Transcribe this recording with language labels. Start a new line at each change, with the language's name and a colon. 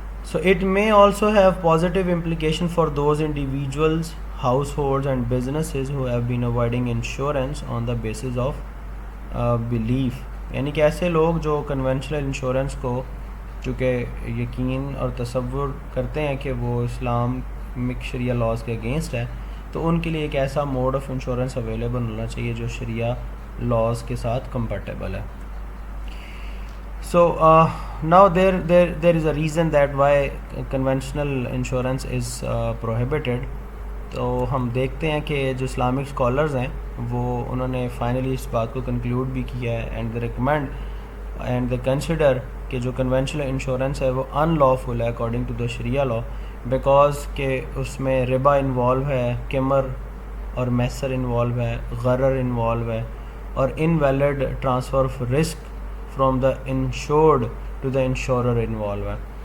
English: So it may also have positive implication for those individuals, households and businesses who have been avoiding insurance on the basis of belief.
Urdu: یعنی کہ ایسے لوگ جو conventional insurance کو چونکہ یقین اور تصور کرتے ہیں کہ وہ اسلامک شریعہ لاز کے اگینسٹ ہے، تو ان کے لیے ایک ایسا
English: mode of insurance
Urdu: اویلیبل ہونا چاہیے جو شریعہ لاز کے ساتھ کمپیٹیبل ہے.
English: So now there is a reason that why conventional insurance is prohibited.
Urdu: تو ہم دیکھتے ہیں کہ جو اسلامک اسکالرز ہیں وہ انہوں نے فائنلی اس بات کو کنکلوڈ بھی کیا ہے
English: and they recommend and they consider
Urdu: کہ جو کنونشنل انشورنس ہے وہ ان لافل ہے
English: according to the Shariah law,
Urdu: because کہ اس میں ربا انوالو ہے، قمر اور میسر انوالو ہے، غرر انوالو ہے، اور
English: invalid transfer of risk from the insured to the insurer
Urdu: involve ہے.